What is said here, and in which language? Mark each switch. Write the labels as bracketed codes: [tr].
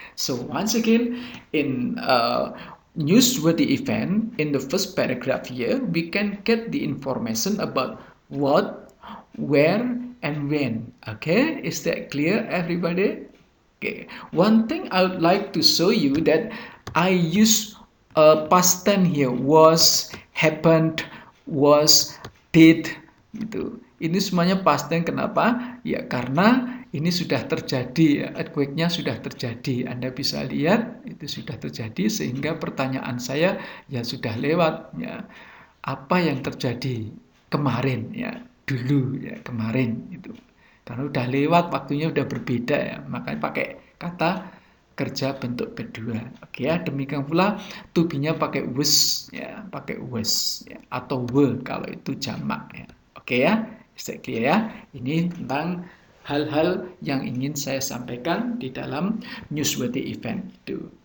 [en] So once again in newsworthy event, in the first paragraph here we can get the information about what, where, and when. Okay, is that clear everybody? Okay, one thing I would like to show you that I use past tense here, was, happened, was, did gitu. [id] Ini semuanya past tense. Kenapa? Ya karena ini sudah terjadi, earthquake-nya sudah terjadi. Anda bisa lihat itu sudah terjadi, sehingga pertanyaan saya ya sudah lewat ya. Apa yang terjadi kemarin ya, dulu ya, kemarin itu. Karena udah lewat, waktunya udah berbeda ya. Makanya pakai kata kerja bentuk kedua. Oke ya, demikian pula to be-nya pakai was ya, pakai was ya, atau were kalau itu jamak ya. Oke ya, bisa clear ya. Ini tentang hal-hal yang ingin saya sampaikan di dalam newsworthy event itu.